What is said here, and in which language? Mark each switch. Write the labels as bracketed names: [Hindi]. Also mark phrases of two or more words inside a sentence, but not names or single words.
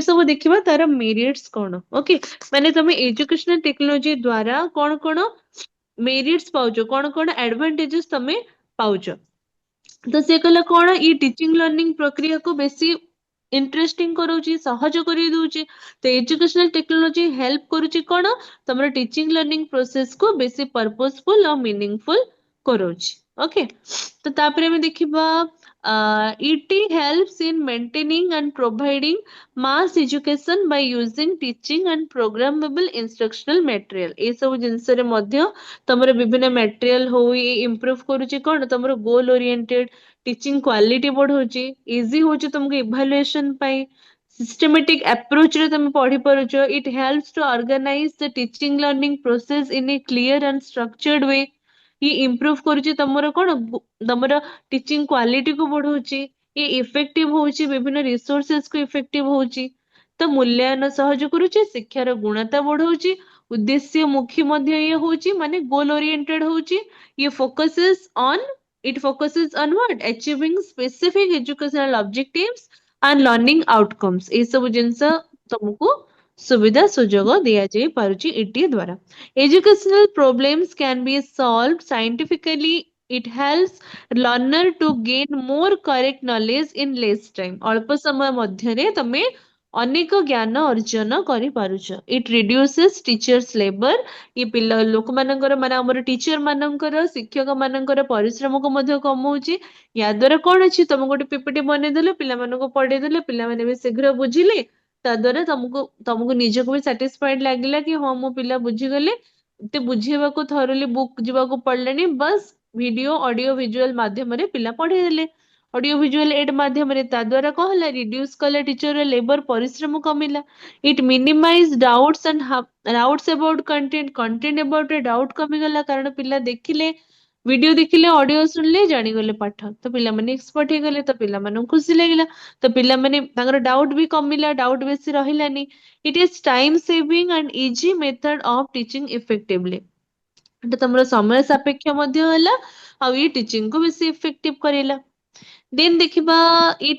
[Odia] ସବୁ ଦେଖିବା ତାର ମେରିଟ୍ସ କଣ ଓକେ ମାନେ ତମେ [English] educational technology [Odia] ଦ୍ୱାରା କଣ କଣ ମେରିଟ୍ସ ପାଉଛ କଣ କଣ ଆଡଭାଣ୍ଟେजेस ତମେ ପାଉଛ ତ ସେ କହିଲା କଣ ଇ [English] teaching learning [Odia] ପ୍ରକ୍ରିୟାକୁ ବେଶୀ ଇଣ୍ଟରେଷ୍ଟିଂ କରାଉଛି ସହଜ କରିଦଉଛି ତ [English] educational technology help [Odia] କରୁଛି କଣ ତମର [English] teaching learning process [Odia] କୁ ବେଶୀ ପର୍ପସଫୁଲ ଆଉ ମିନିଂଫୁଲ କରାଉଛି ଓକେ ତ ତାପରେ ଆମେ ଦେଖିବା [English] ET helps in maintaining and providing mass education by using teaching and programmable instructional material [Odia] ଏ ସବୁ ଜିନିଷରେ ମଧ୍ୟ ତମର ବିଭିନ୍ନ ମ୍ୟାଟେରିଆଲ ହଉ ଇମ୍ପ୍ରୁଭ କରୁଛି କଣ ତମର [English] goal oriented teaching quality [Odia] ବଢଉଛି ଇଜି ହଉଛି ତମକୁ ଇଭାଲୁଏସନ ପାଇଁ [English] systematic approach [Odia] ରେ ତମେ ପଢି ପାରୁଛ [English] it helps to organize the teaching learning process in a clear and structured way [Odia] ଇ improve କରୁଛି ତମର କଣ ତମର [English] teaching quality [Odia] କୁ ବଢଉଛି ଇ ଇଫେକ୍ଟିଭ ହଉଛି ବିଭିନ୍ନ ରିସୋର୍ସେସ କୁ ଇଫେକ୍ଟିଭ ହଉଛି ତ ମୂଲ୍ୟାୟନ ସହଜ କରୁଛି ଶିକ୍ଷାର ଗୁଣତା ବଢଉଛି ଉଦ୍ଦେଶ୍ୟ ମୁଖୀ ମଧ୍ୟ ଇଏ ହଉଛି ମାନେ [English] goal oriented [Odia] ହଉଛି ଇଏ [English] it focuses on what achieving specific educational objectives and learning outcomes [Odia] ଏଇ ସବୁ ଜିନିଷ ତମକୁ ସୁବିଧା ସୁଯୋଗ ଦିଆଯାଇ ପାରୁଛି ଇଟି ଦ୍ୱାରା [English] educational problems can be solved scientifically it helps learner to gain more correct knowledge in less time [Odia] ଅଳ୍ପ ସମୟ ମଧ୍ୟରେ ତମେ ଅନେକ ଜ୍ଞାନ ଅର୍ଜନ କରିପାରୁଛ [English] it reduces teachers labor [Odia] ଇ ପିଲା ଲୋକମାନଙ୍କର ମାନେ ଆମର ଟିଚର ମାନଙ୍କର ଶିକ୍ଷକ ମାନଙ୍କର ପରିଶ୍ରମକୁ ମଧ୍ୟ କମଉଛି ୟା ଦ୍ୱାରା କଣ ଅଛି ତମେ ଗୋଟେ ପିପିଟି ବନେଇଦେଲ ପିଲାମାନଙ୍କୁ ପଢେଇଦେଲେ ପିଲାମାନେ ବି ଶୀଘ୍ର ବୁଝିଲେ ତା ଦ୍ୱାରା ତମକୁ ନିଜକୁ ବି ସାଟିସ୍ଫାଇଡ ଲାଗିଲା କି ହଁ ମୋ ପିଲା ବୁଝିଗଲେ ଏତେ ବୁଝେଇବାକୁ ଥରଲି ବୁକ୍ ଯିବାକୁ ପଡିଲାନି ବାସ୍ [English] video audio visual [Odia] ମାଧ୍ୟମରେ ପିଲା ପଢେଇଦେଲେ [English] audio visual aid [Odia] ମାଧ୍ୟମରେ ତା ଦ୍ୱାରା କଣ ହେଲା ରିଡ୍ୟୁସ କଲେ [English] teacher labour [Odia] ପରିଶ୍ରମ କମିଲା [English] it minimize doubts and doubts about content about a doubt [Odia] କମିଗଲା କାରଣ ପିଲା ଦେଖିଲେ ଭିଡିଓ ଦେଖିଲେ ଅଡିଓ ଶୁଣିଲେ ଜାଣିଗଲେ ପାଠ ତ ପିଲାମାନେ ଏକ୍ସପର୍ଟ ହେଇଗଲେ ତ ପିଲାମାନଙ୍କୁ ଖୁସି ଲାଗିଲା ତ ପିଲାମାନେ ତାଙ୍କର ଡାଉଟ ବି କମିଲା ଡାଉଟ ବେଶୀ ରହିଲାନି [English] it is time saving and easy method of teaching effectively [Odia] ଏଟା ତମର ସମୟ ସାପେକ୍ଷ ମଧ୍ୟ ହେଲା ଆଉ ଇ ଟିଚିଂ କୁ ବେଶୀ ଇଫେକ୍ଟିଭ କରେଇଲା ଦେନ୍ ଦେଖିବା ଇଟ୍